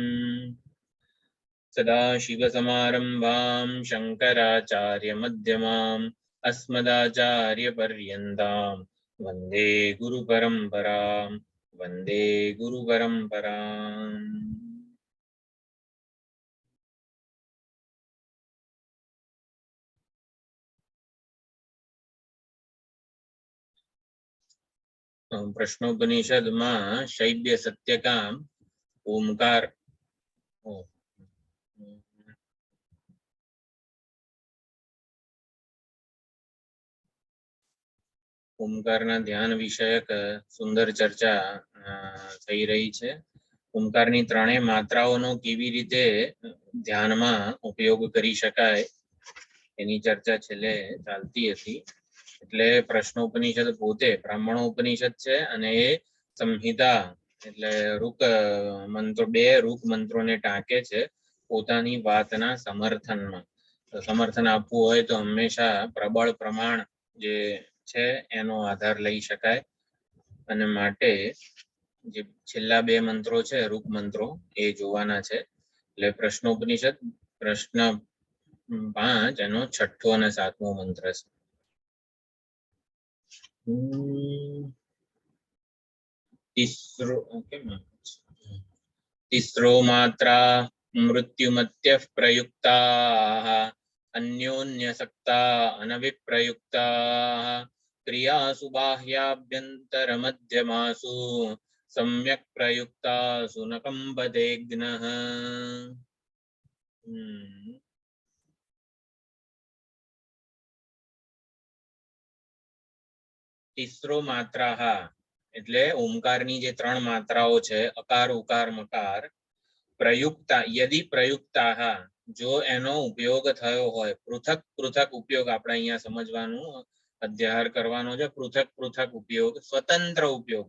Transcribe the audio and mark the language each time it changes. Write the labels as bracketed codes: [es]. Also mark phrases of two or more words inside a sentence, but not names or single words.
[sa] सदाशिवसमारम्भां शङ्कराचार्यमध्यमाम् अस्मदाचार्यपर्यन्तां वन्दे गुरुपरम्परां वन्दे गुरुपरम्पराम्। [gu] પ્રશ્નોપનિષદ મેં શૈબ્ય સત્યકામ ઓમકાર ઓમકારના ધ્યાન વિષયક સુંદર ચર્ચા થઈ રહી હૈ। ઓમકારની ત્રણેય માત્રાઓનો કેવી રીતે ધ્યાનમાં ઉપયોગ કરી શકાય એની ચર્ચા છેલ્લે ચાલતી હતી। એટલે પ્રશ્નોપનિષદ પોતે બ્રાહ્મણોપનિષદ છે અને એ સંહિતા એટલે રૂક મંત્રો બે રૂક મંત્રોને ટાંકે છે પોતાની વાતના સમર્થનમાં। સમર્થન આપવું હોય તો હંમેશા પ્રબળ પ્રમાણ જે છે એનો આધાર લઈ શકાય અને માટે જે છેલ્લા બે મંત્રો છે રૂક મંત્રો એ જોવાના છે। એટલે પ્રશ્નોપનિષદ પ્રશ્ન 5 એનો છઠ્ઠો અને સાતમો મંત્ર છે। [sa] तिस्रो मात्रा मृत्युमत्यः प्रयुक्ताः अन्योन्यसक्ता अनविप्रयुक्ताः क्रियासु बाह्याभ्यन्तरमध्यमासु सम्यक् प्रयुक्तासु न कम्पते घ्नः। तीसरो मात्रा [gu] એટલે ઓમકારની જે ત્રણ માત્રાઓ છે અકાર ઉકાર મકાર [sa] પ્રયુક્તા યદિ પ્રયુક્તા [gu] જો એનો ઉપયોગ થયો હોય, પૃથક પૃથક ઉપયોગ આપણે અહીંયા સમજવાનું અધ્યાહાર કરવાનો છે. પૃથક પૃથક ઉપયોગ, સ્વતંત્ર ઉપયોગ.